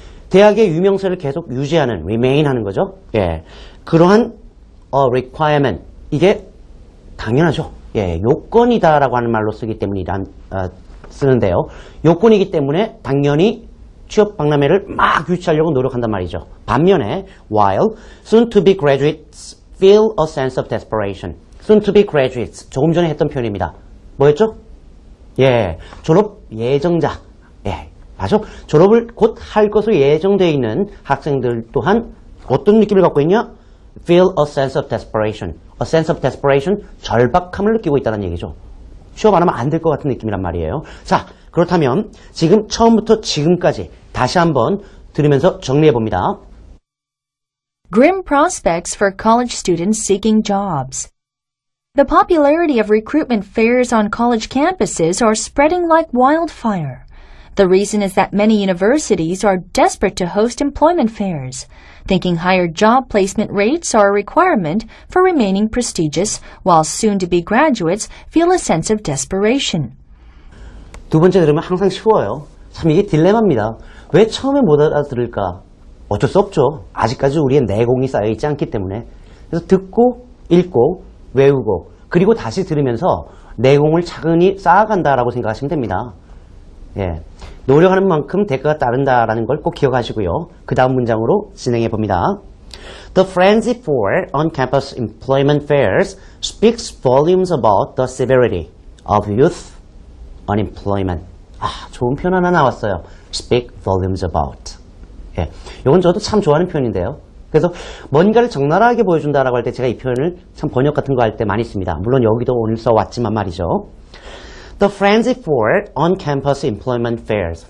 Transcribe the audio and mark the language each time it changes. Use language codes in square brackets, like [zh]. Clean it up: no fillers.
[ko] 대학의 유명세를 계속 유지하는, remain 하는 거죠. 그러한 requirement, 이게 당연하죠. 예, 요건이다라고 하는 말로 쓰기 때문에 쓰는데요. 요건이기 때문에 당연히 취업 박람회를 막 유치하려고 노력한단 말이죠. 반면에 [en] while soon-to-be graduates feel a sense of desperation. soon-to-be graduates [ko] 조금 전에 했던 표현입니다. 뭐였죠? 예, 졸업 예정자. 예, 맞죠? 졸업을 곧 할 것으로 예정되어 있는 학생들 또한 어떤 느낌을 갖고 있냐? [en] feel a sense of desperation. a sense of desperation, [ko] 절박함을 느끼고 있다는 얘기죠. 취업 안 하면 안 될 것 같은 느낌이란 말이에요. 자, 그렇다면 지금 처음부터 지금까지 다시 한번 들으면서 정리해 봅니다. [en] Grim prospects for college students seeking jobs. The popularity of recruitment fairs on college campuses are spreading like wildfire. The reason is that many universities are desperate to host employment fairs, thinking higher job placement rates are a requirement for remaining prestigious, while soon-to-be graduates feel a sense of desperation. [ko] 두 번째 들으면 항상 쉬워요. 참 이게 딜레마입니다. 왜 처음에 못 알아들을까? 어쩔 수 없죠. 아직까지 우리의 내공이 쌓여있지 않기 때문에. 그래서 듣고 읽고 외우고 그리고 다시 들으면서 내공을 차근히 쌓아간다라고 생각하시면 됩니다. 예, 노력하는 만큼 대가가 따른다라는 걸 꼭 기억하시고요. 그 다음 문장으로 진행해 봅니다. [en] The frenzy for on-campus employment fairs speaks volumes about the severity of youth unemployment. [ko] 좋은 표현 하나 나왔어요. [en] Speak volumes about. [ko] 예, 이건 저도 참 좋아하는 표현인데요. 그래서 뭔가를 적나라하게 보여준다라고 할 때 제가 이 표현을 참 번역 같은 거 할 때 많이 씁니다. 물론 여기도 오늘 써왔지만 말이죠. [en] The frenzy for on-campus employment fairs.